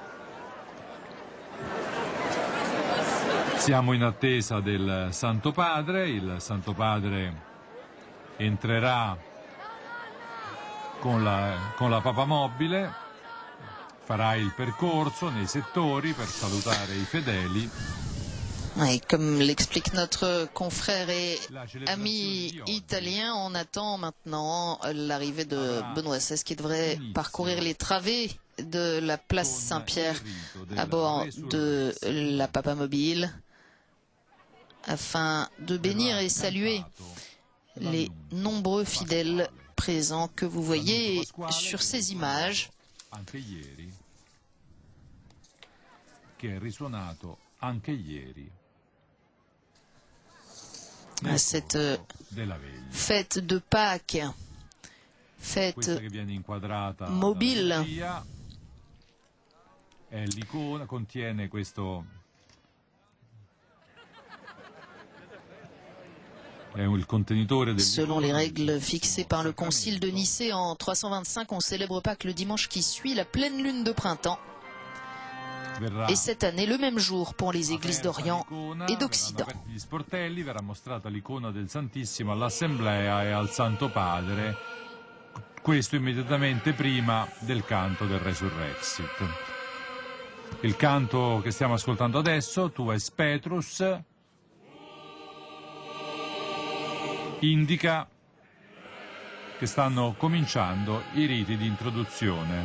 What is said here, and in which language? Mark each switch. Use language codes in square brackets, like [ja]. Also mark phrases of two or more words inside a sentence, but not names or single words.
[it] Siamo in attesa del Santo Padre. Il Santo Padre entrerà con la papamobile, farà il percorso nei settori per salutare i fedeli. [fr] Oui, comme l'explique notre confrère et ami italien, on attend maintenant l'arrivée de Benoît XVI qui devrait parcourir les travées de la place Saint-Pierre à bord de la papamobile afin de bénir et saluer les nombreux fidèles présents que vous voyez sur ces images. [it] Anche ieri, che è risuonato anche ieri [fr] à cette fête de Pâques, fête mobile. [it] L'icona contiene questo, è il contenitore del. [fr] Selon les règles fixées par le Concile de Nicée en 325, on célèbre Pâques le dimanche qui suit la pleine lune de printemps. Et cette année, le même jour pour les églises d'Orient et d'Occident. [it] Gli sportelli, verrà mostrata l'icona del Santissimo all'Assemblea e al Santo Padre, questo immediatamente prima del canto del Resurrexit. Il canto che stiamo ascoltando adesso, [la] Tu es Petrus, [it] indica che stanno cominciando i riti di introduzione.